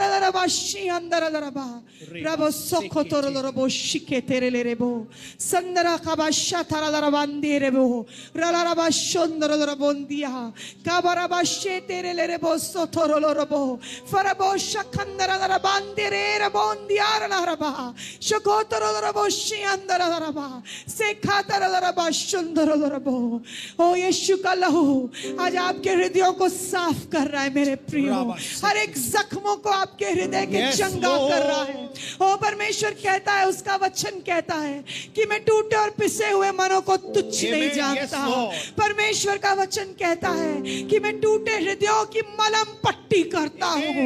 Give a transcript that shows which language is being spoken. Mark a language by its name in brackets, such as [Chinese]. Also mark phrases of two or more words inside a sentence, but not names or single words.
[Hindi] ला रबा शी अंदरा ला रबा रबो सोखो तोरोलो रबो शिके तेरे ले रेबो संदरा खबा शथरा ला रबांदी रेबो रला रबा शंदरो लो रबोंदिया काबरबा शे तेरे ले रेबो सोथोरोलो रबो फरबो शखंदरा ला रबांदी रे रबोंदियारा ला रबा शकोतरो लो रबो शी अंदरा ला रबा सेखातरा ला रबा शंदरो लो रबो। ओ यीशु का लहू आज आपके हृदयों को साफ कर रहा है मेरे प्रियो, हर एक जख्मों को आपके हृदय के चंगा कर रहा है। ओ परमेश्वर कहता है, उसका वचन कहता है कि मैं टूटे और पिसे हुए मनों को तुच्छ नहीं जानता। परमेश्वर का वचन कहता है कि मैं टूटे हृदयों की मलम पट्टी करता हूँ।